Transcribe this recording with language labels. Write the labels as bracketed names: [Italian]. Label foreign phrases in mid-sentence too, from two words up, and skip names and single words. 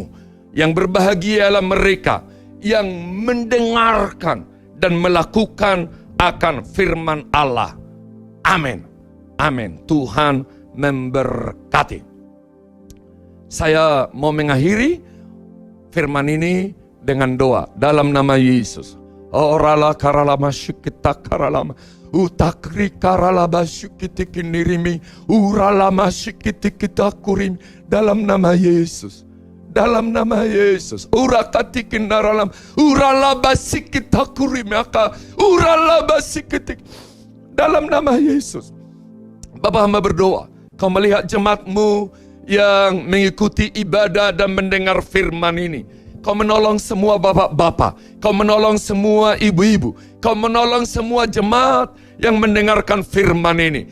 [Indonesian] Yang berbahagialah mereka yang mendengarkan dan melakukan akan firman Allah. Amin. Amin. Tuhan memberkati. Saya mau mengakhiri firman ini dengan doa dalam nama Yesus. Orala karalama syukita karalama utakri karalaba syukiti kinirimi uralama syukiti kita kurim dalam nama Yesus. Dalam nama Yesus. Urakati kinaralam uralaba sikita kurim aka uralaba sikiti dalam nama Yesus. Bapa, hamba berdoa, kau melihat jemaatmu yang mengikuti ibadah dan mendengar firman ini. Kau menolong semua bapak-bapak, kau menolong semua ibu-ibu, kau menolong semua jemaat yang mendengarkan firman ini.